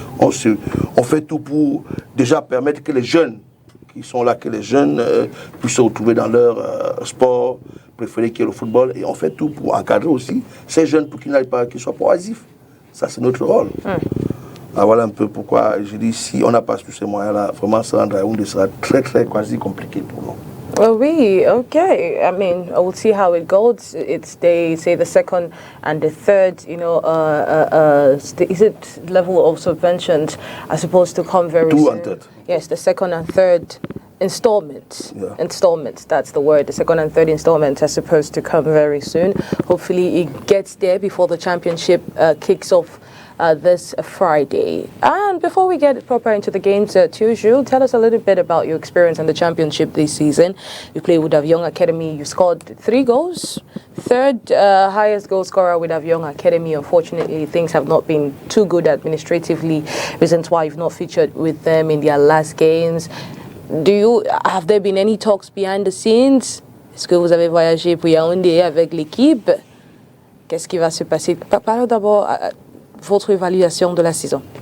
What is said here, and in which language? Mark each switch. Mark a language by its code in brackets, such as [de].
[fr] On fait tout pour déjà permettre que les jeunes qui sont là, que les jeunes puissent se retrouver dans leur sport préféré qui est le football, et on fait tout pour encadrer aussi ces jeunes pour qu'ils qu'ils soient pas oisifs. Ça, c'est notre rôle. Alors voilà un peu pourquoi je dis, si on n'a pas tous ces moyens-là, vraiment se rendre à Yaoundé sera très, très quasi compliqué pour nous. [en] Well, okay. I mean, we'll see how it goes. They say the second and the third, is it level of subventions are supposed to come very soon? 2 and 3rd. Yes, the second and third installments. Yeah. Installments, that's the word. The second and third installments are supposed to come very soon. Hopefully it gets there before the championship kicks off this Friday. And before we get proper into the games, Jules, tell us a little bit about your experience in the championship this season. You played with Avion Academy. You scored 3 goals. Third highest goal scorer with Avion Academy. Unfortunately, things have not been too good administratively. Reasons why you've not featured with them in their last games. Have there been any talks behind the scenes? [fr] Est-ce que vous avez voyagé pour Yaoundé avec l'équipe? Qu'est-ce qui va se passer? Parlons d'abord votre évaluation de la saison.